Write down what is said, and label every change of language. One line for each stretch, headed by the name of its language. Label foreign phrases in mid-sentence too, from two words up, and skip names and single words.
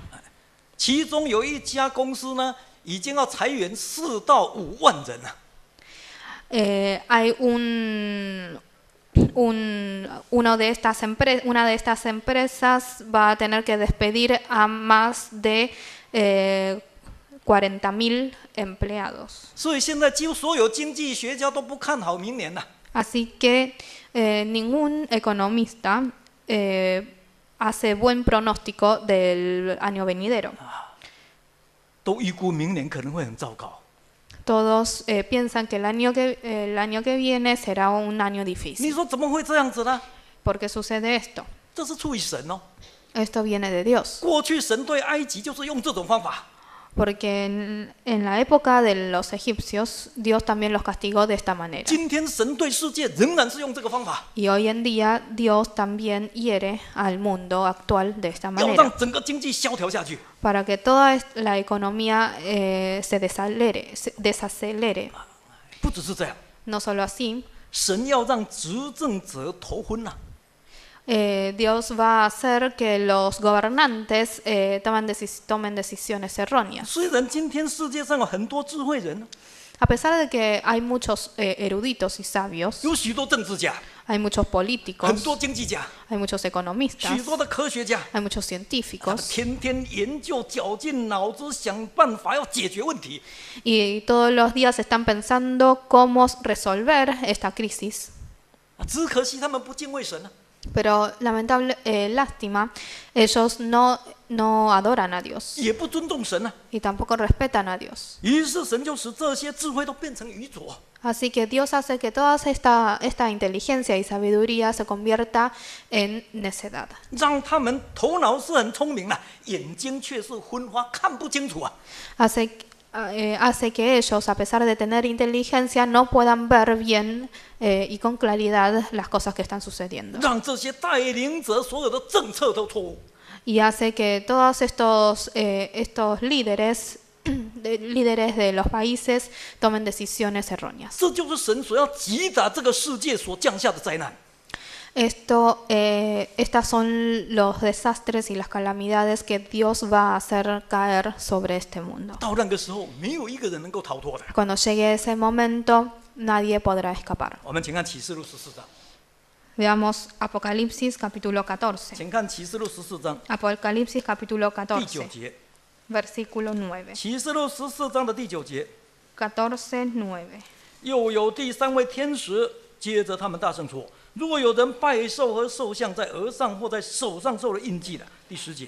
Chinese: 其中有一家公司呢，已经要裁员4到5万人了。
Spanish: Hay una de estas empresas va a tener que despedir a más de 40.000 empleados.
Chinese: 所以现在几乎所有经济学家都不看好明年了。
Spanish: Así que ningún economista hace buen pronóstico del año venidero.
Chinese: 都预估明年可能会很糟糕。
Spanish: Todos piensan que el año que viene será un año
Chinese: 你
Spanish: difícil.
Chinese: 说怎么会这样子呢？
Spanish: ¿Por qué sucede esto?
Chinese: 这是出于神哦。
Spanish: Esto viene de Dios.
Chinese: 过去神对埃及就是用这种方法。
Spanish: Porque en la época de los egipcios, Dios también los castigó de esta manera.
Chinese: 今天神对世界仍然是用这个方法，
Spanish: Y hoy en día, Dios también hiere al mundo actual de esta
Chinese: 要
Spanish: manera.
Chinese: 让整个经济萧条下去。
Spanish: Para que toda la economía se desacelere.
Chinese: 不只是这样，
Spanish: No solo así,
Chinese: 神要让执政者头昏呐、
Spanish: Dios va a hacer que los gobernantes tomen decisiones erróneas.
Chinese: 虽然今天世界上有很多智慧人，
Spanish: A pesar de que hay muchos eruditos y sabios,
Chinese: 有许多政治家，
Spanish: hay muchos
Chinese: 很
Spanish: políticos,
Chinese: 多经济家，
Spanish: hay muchos
Chinese: 许
Spanish: economistas,
Chinese: 多的科学家，
Spanish: hay muchos
Chinese: 他们
Spanish: científicos,
Chinese: 天天研究、绞尽脑汁想办法要解决问题。
Spanish: y todos los días están pensando cómo resolver esta crisis.
Chinese: 只可惜他们不敬畏神啊！
Spanish: Pero lástima, ellos no adoran a Dios
Chinese: 也不尊重神啊！
Spanish: y tampoco respetan a Dios.
Chinese: 于是神就使这些智慧都变成愚拙。
Spanish: Así que Dios hace que toda esta inteligencia y sabiduría se convierta en necedad.
Chinese: 让他们头脑是很聪明的，眼睛却是昏花，看不清楚啊！
Spanish: Hace que ellos, a pesar de tener inteligencia, no puedan ver bien y con claridad las cosas que están sucediendo.
Chinese: 让这些带领者所有的政策都错误。
Spanish: Y hace que todos estos líderes de los países tomen decisiones erróneas.
Chinese: 这就是神所要击打这个世界所降下的灾难。
Spanish: Estas son los desastres y las calamidades que Dios va a hacer caer sobre este mundo.
Chinese: 到那个时候，没有一个人能够逃脱的。
Spanish: Cuando llegue ese momento, nadie podrá escapar.
Chinese: 我们请看启示录14章，
Spanish: Veamos Apocalipsis capítulo 14.
Chinese: 请看启示录14章
Spanish: Apocalipsis capítulo
Chinese: 第9
Spanish: 14,
Chinese: 节。
Spanish: versículo 9.
Chinese: 启示录14章的第9节，
Spanish: 14:9.
Chinese: 又有第3位天使接着他们大声说：如果有人拜兽和兽像，在额上或在手上受了印记的，第10节，